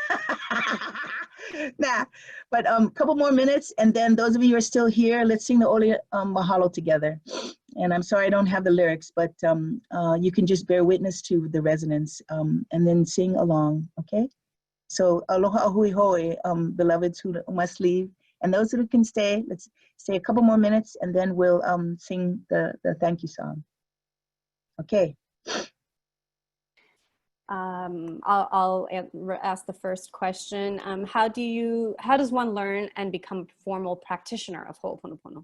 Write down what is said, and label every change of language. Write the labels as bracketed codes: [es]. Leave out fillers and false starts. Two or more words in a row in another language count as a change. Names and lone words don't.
[en] Nah, but a couple more minutes, and then those of you who are still here, let's sing the Ole Mahalo together. And I'm sorry I don't have the lyrics, but you can just bear witness to the resonance and then sing along, okay? [haw] So aloha ahui hoi, [en] beloveds who must leave, and those who can stay, let's stay a couple more minutes, and then we'll sing the thank you song. Okay. I'll ask the first question. How does one learn and become a formal practitioner of Ho'oponopono?